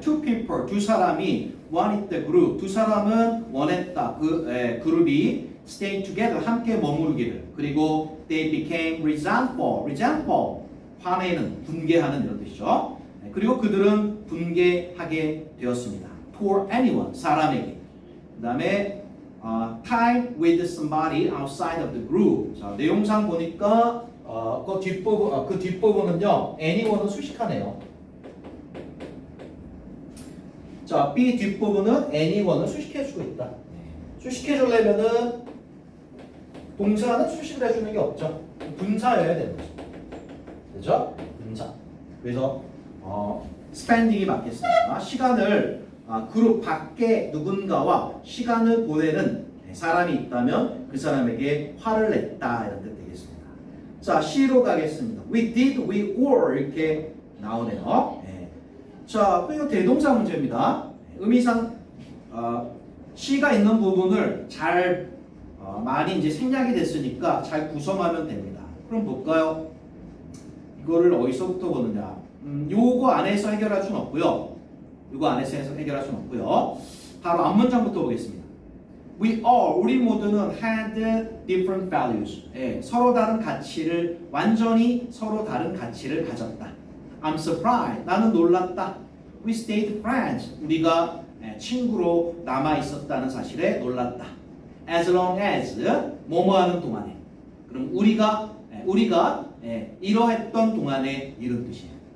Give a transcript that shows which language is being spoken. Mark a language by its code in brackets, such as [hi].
[en] Two people, [ko] 두 사람이 [en] wanted the group, [ko] 두 사람은 원했다. 그룹이 [en] stay together, [ko] 함께 머무르기를. 그리고 [en] they became resentful, [ko] 화내는, 분개하는 이런 뜻이죠. 그리고 그들은 분개하게 되었습니다. [en] for anyone, [ko] 사람에게. 그 다음에 [en] time with somebody outside of the group. [ko] 자, 내용상 보니까 그 뒷부분은요, anyone은 수식하네요. 자, B 뒷부분은 anyone을 수식해주고 있다. 수식해주려면은 동사는 수식을 해주는 게 없죠. 분사여야 되는 거죠. 그죠? 분사. 그래서 spending이 맞겠습니다. 시간을 그룹 밖에 누군가와 시간을 보내는 사람이 있다면 그 사람에게 화를 냈다 이런 뜻 되겠습니다. 자, C로 가겠습니다. [en] We did, we were [ko] 이렇게 나오네요. 예. 자, 이거 대동사 문제입니다. 의미상 C가 있는 부분을 잘 많이 이제 생략이 됐으니까 잘 구성하면 됩니다. 그럼 볼까요? 이거를 어디서부터 보느냐? 요거 안에서 해결할 수는 없고요. 요거 안에서 해결할 수는 없고요. 바로 앞문장부터 보겠습니다. [en] We all, [ko] 우리 모두는 [en] had different values. [ko] 예, 서로 다른 가치를, 완전히 서로 다른 가치를 가졌다. [en] I'm surprised. [ko] 나는 놀랐다. [en] We stayed friends. [ko] 우리가 친구로 남아 있었다는 사실에 놀랐다. [en] As long as [ko] 뭐뭐 하는 동안에. 그럼 우리가 이러했던 동안에 이런 뜻이에요.